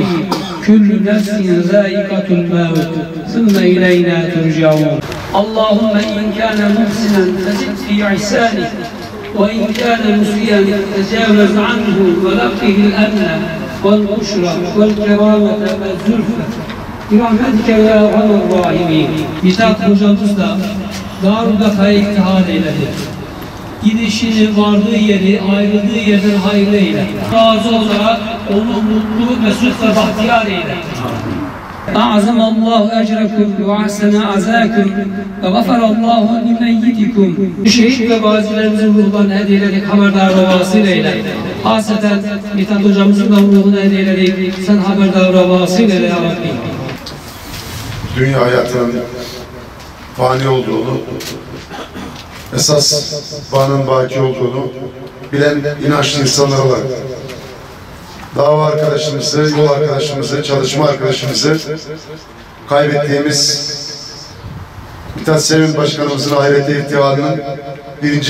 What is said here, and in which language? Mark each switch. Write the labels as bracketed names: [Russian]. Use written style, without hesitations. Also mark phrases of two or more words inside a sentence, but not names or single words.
[Arabic] كل نفس ذائقة الموت ثم إلينا ترجعون. اللهم إن كان محسنا فزد في إحسانه، وإن كان مسيئا تجاوز عنه ولقه الأمن والبشرى والكرامة والزلفى برحمتك يا أرحم الراحمين. [Turkish] Mithat hocamız da Darülbeka'ya iktihar eyledi. Gidişini, vardığı yeri, ayrıldığı yerden hayırlı eyle. Razı olarak onu mutlu, mesut ve bahtiyar eyle. [Arabic] أعظم الله أجركم وأحسن عزاكم وغفر الله لميتكم. [Turkish] Şehit ve gazilerimizin ruhlarına hediyeleri haberdar ve vasıl eyle. Hasreten Mithat hocamızın da ruhuna hediyeleri sen haberdar ve vasıl eyle ya Rabbi. Dünya hayatının fani olduğunu, esas bağının baki olduğunu bilen inançlı insanlar olarak dava arkadaşımızı, yol arkadaşımızı, çalışma arkadaşımızı kaybettiğimiz Mithat Sevim Başkanımızın ahirete irtihalının 1.